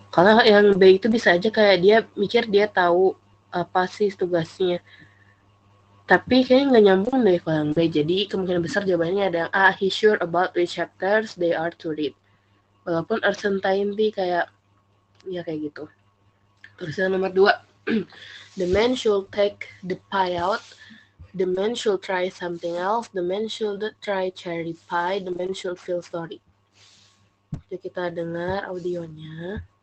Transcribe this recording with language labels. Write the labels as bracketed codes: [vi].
[id] Kalau yang B itu bisa aja kayak dia mikir dia tahu apa sih tugasnya. Tapi kayaknya nggak nyambung deh kalau yang B. Jadi kemungkinan besar jawabannya ada yang A. [en] He's sure about which chapters they are to read. [id] Walaupun uncertainty kayak ya kayak gitu. Terus yang nomor 2. [en] The man should take the pie out. The man should try something else. The man should try cherry pie. The man should feel sorry. [id] Jadi kita dengar audionya.